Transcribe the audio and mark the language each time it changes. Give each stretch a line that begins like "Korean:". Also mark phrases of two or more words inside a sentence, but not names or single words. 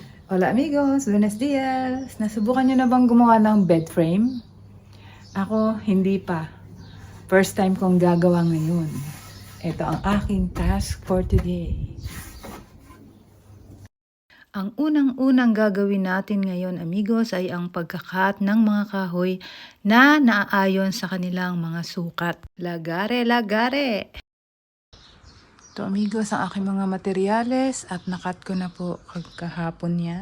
Spanish: Hola amigos, buenos dias!
Filipino: Nasubukan nyo na bang gumawa ng bed frame? Ako, hindi pa. First time kong gagawa ngayon. Ito ang aking
English: task for today.
Filipino: Ang unang-unang gagawin natin ngayon amigos ay ang pagkakat ng mga kahoy na naaayon sa kanilang mga sukat. Lagare, lagare! Ito amigos ang aking mga materyales at nakat ko na po kahapon yan.